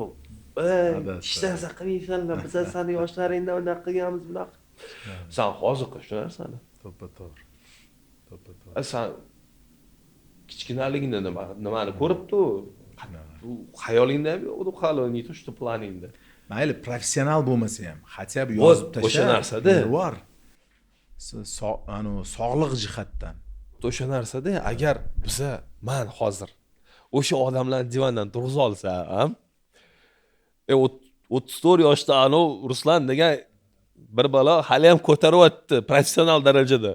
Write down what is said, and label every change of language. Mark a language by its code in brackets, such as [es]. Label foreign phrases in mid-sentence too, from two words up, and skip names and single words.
[uz] Hech narsa qilmaysanlar, biz seni yoshlaringda unaqa qilganmiz, bunaqa. Sen hozir qil shu narsani. To'g'ri. Sen kichkinaligingda nimani ko'ribdi-ku? U xayolingda yo'q, hali [ru] не то что [uz] planingda. Mayli, professional bo'lmasa ham, [ru] хотя бы [uz] yozib tashlab. O'sha narsada bor. Sog'liq jihatdan. O'sha narsada agar men hozir o'sha odamlarni divandan turg'iza olsam, 34 yoshda Ruslan degan bir bola hali ham ko'taryapti professional darajada.